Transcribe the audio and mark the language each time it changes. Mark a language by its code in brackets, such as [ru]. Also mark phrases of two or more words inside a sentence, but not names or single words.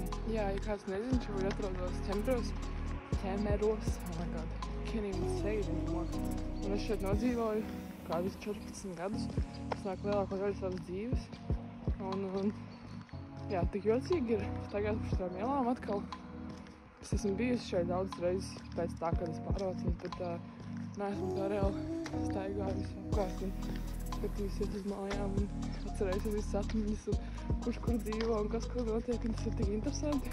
[lv] Jā, ja kāds nezina, šobrīd atrodos Ķemeros, [en] oh my god, can't even say it anymore. [lv] Un es šeit nodzīvoju kādus 14 gadus, es nāku lielāko daļu savas dzīves, un jā, tik jocīgi ir tagad par šitām ielām atkal. Es esmu bijusi šeit daudz reizes pēc tā, kad es pārvācos, bet neesmu tā reāli staigājusi apkārt un skatījusies uz mājām un atcerējusies visas atmiņas un kurš kur dzīvo un kas kur notiek, un tas ir tik interesanti.